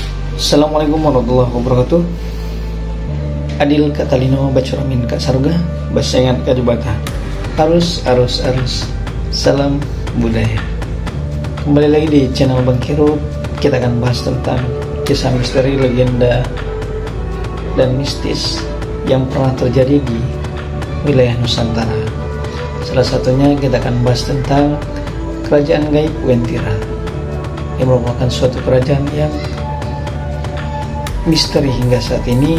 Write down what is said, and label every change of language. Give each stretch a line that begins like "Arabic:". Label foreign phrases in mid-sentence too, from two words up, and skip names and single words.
Arabic: Assalamualaikum warahmatullahi wabarakatuh.
Kendayan: Adil Katalino Bacuramin Kak Saruga Basengan Kajubata.
Indonesian: Arus Salam budaya. Kembali lagi di channel Bang Kirut. Kita akan bahas tentang kisah misteri, legenda, dan mistis yang pernah terjadi di wilayah Nusantara. Salah satunya kita akan bahas tentang kerajaan gaib Wentira, yang merupakan suatu kerajaan yang misteri hingga saat ini.